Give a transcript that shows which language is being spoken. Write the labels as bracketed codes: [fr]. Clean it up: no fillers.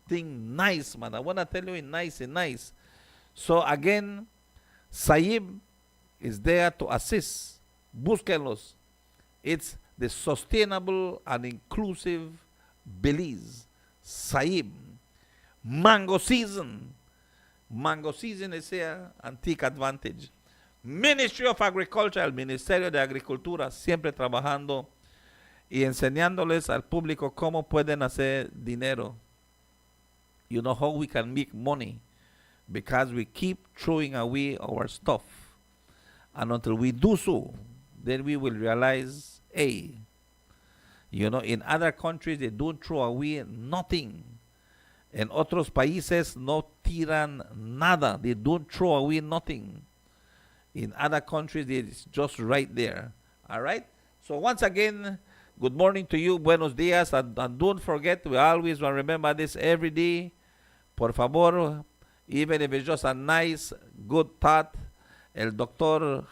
[en] Thing nice, man. I want to tell you, nice. So again, Saib is there to assist. Búsquenlos. It's the sustainable and inclusive Belize. Saib. Mango season. Mango season is here and take advantage. [es] Ministry of Agriculture, el Ministerio de Agricultura, siempre trabajando y enseñándoles al público cómo pueden hacer dinero. [en] You know how we can make money because we keep throwing away our stuff. And until we do so, then we will realize, hey, you know, in other countries they don't throw away nothing. [es] En otros países no tiran nada. [en] They don't throw away nothing. In other countries, it's just right there. All right? So once again, Good morning to you. Buenos dias. And don't forget, we always want to remember this every day. Por favor, even if it's just a nice, good thought, el Dr.